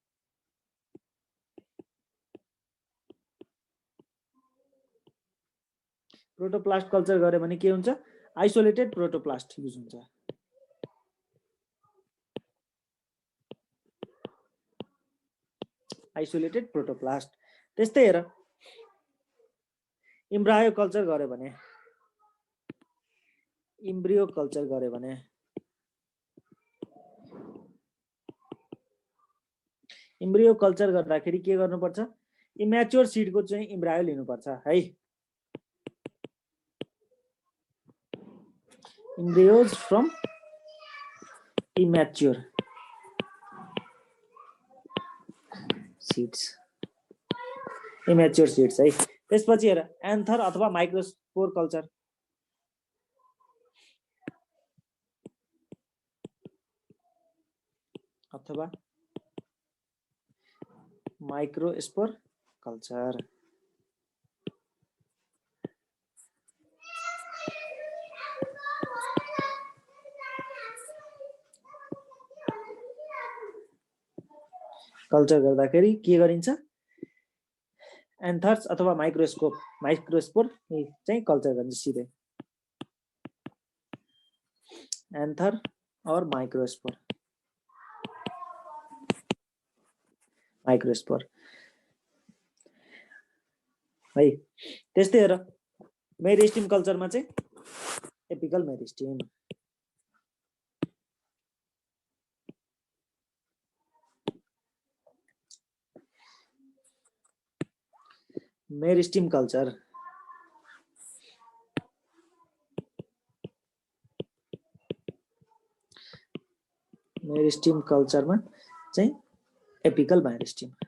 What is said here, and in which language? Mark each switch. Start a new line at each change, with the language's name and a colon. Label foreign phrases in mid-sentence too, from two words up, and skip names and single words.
English: protoplast culture
Nepali: गर्यो भने के हुन्छ
English: isolated protoplast use
Nepali: हुन्छ
English: isolated protoplast
Nepali: त्यस्तै हेर
English: embryo culture
Nepali: गर्यो भने
English: embryo culture
Nepali: गर्यो भने
English: embryo culture
Nepali: गर्दाखेरि के गर्नुपर्छ इम्याच्योर सीडको चाहिँ इम्ब्रायो लिनुपर्छ है
English: embryos from immature seeds
Nepali: है त्यसपछि हेर एन्थर अथवा
English: microspore culture अथवा microspore culture
Nepali: कल्चर गर्दाखेरि के गरिन्छ एन्थर्स अथवा माइक्रोस्पोर चाहिँ कल्चर गरिन्छ सिधै एन्थर और माइक्रोस्पोर है त्यस्तै हेर मेरिस्टिम कल्चरमा चाहिँ एपिकल
English: meristem culture
Nepali: कल्चरमा चाहिँ
English: apical meristem